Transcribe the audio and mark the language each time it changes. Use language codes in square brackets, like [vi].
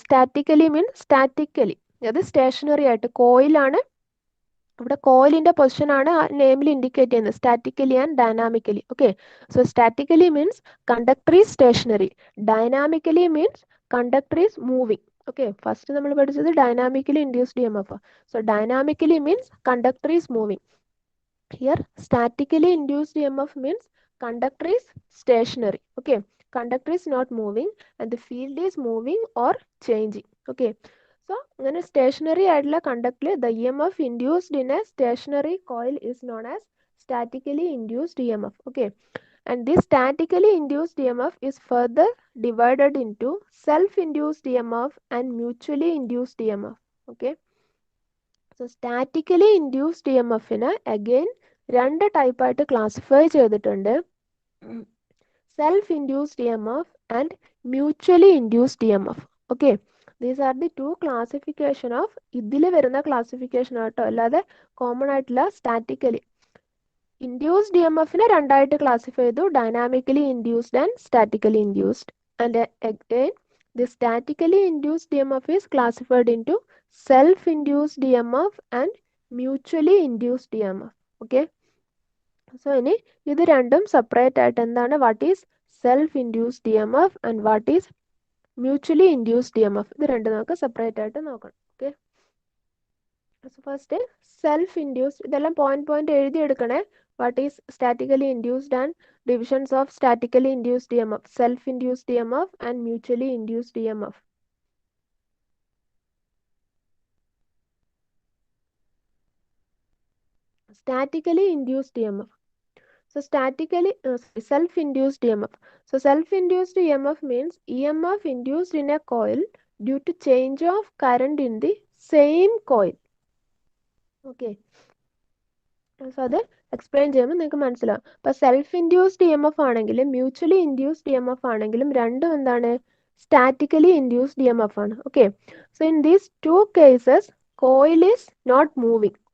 [ml] Statically മീൻ statically, അത് stationery ആയിട്ട് കോയിലാണ്, ഇവിടെ കോയിലിന്റെ പൊസിഷൻ ആണ് ആ നെയിമിൽ ഇൻഡിക്കേറ്റ് ചെയ്യുന്നത്, statically and dynamically. [en] Okay, so statically means conductor is stationary, dynamically means conductor is moving. [ml] Okay, first നമ്മൾ പഠിച്ചത് dynamically induced E M F. So [en] Dynamically means conductor is moving. Here statically induced EMF means conductor is stationary. Okay, conductor is not moving and the field is moving or changing. Okay, so [ml] അങ്ങനെ stationery ആയിട്ടുള്ള കണ്ടക്ടറിൽ [en] the EMF induced in a stationary coil is known as statically induced EMF. Okay, and this statically induced EMF is further divided into self-induced EMF and mutually induced EMF. [ml] Okay, so statically induced E M എഫിന് again രണ്ട് ടൈപ്പായിട്ട് classify ചെയ്തിട്ടുണ്ട്, self induced E M F and mutually induced E M F. Okay, these are the two classification of, ഇതിൽ വരുന്ന classification ആട്ടോ, അല്ലാതെ common ആയിട്ടുള്ള statically induced E M എഫിനെ രണ്ടായിട്ട് ക്ലാസിഫൈ ചെയ്തു, dynamically induced and statically induced. [en] And again the statically induced EMF is classified into self-induced EMF and mutually induced EMF. [ml] Okay, so ഇനി ഇത് രണ്ടും സെപ്പറേറ്റ് ആയിട്ട് എന്താണ്, [en] what is self induced E M F [ml] and what is mutually induced E M F, ഇത് രണ്ടും നമുക്ക് separate ആയിട്ട് നോക്കണം. Okay, so first self induced, ഇതെല്ലാം point എഴുതിയെടുക്കണേ. [en] What is statically induced and divisions of statically induced EMF, self-induced EMF and mutually induced EMF. Statically induced EMF. So self-induced EMF. So self-induced EMF means EMF induced in a coil due to change of current in the same coil. [ml] Okay, so അത് explain ചെയ്യുമ്പോൾ നിങ്ങൾക്ക് മനസ്സിലാവും. അപ്പോൾ self induced E M F ആണെങ്കിലും mutually induced E M F ആണെങ്കിലും രണ്ടും എന്താണ്, statically induced EMF ആണ്. Okay, so [en] In these two cases coil is not moving.